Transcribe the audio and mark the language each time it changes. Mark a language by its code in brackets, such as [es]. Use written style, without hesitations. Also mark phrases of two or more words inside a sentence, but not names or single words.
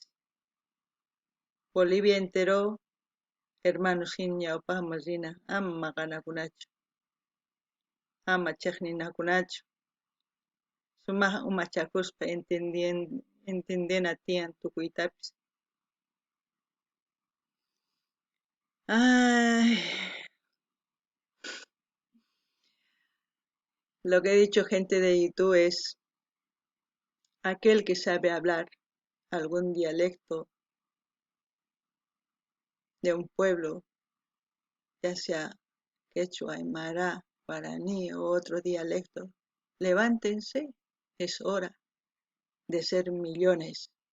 [qu] Bolivia [es] entero hermanos [qu] ñawpaqman rina ama maqanakunachu. Ama chiqninakunachu. Sumaq umachakuspa entendena tiyan tukuytapis. Ay. [es] Lo que he dicho gente de YouTube es aquel que sabe hablar algún dialecto de un pueblo, ya sea quechua, aymara, guaraní o otro dialecto, levántense, es hora de ser millones.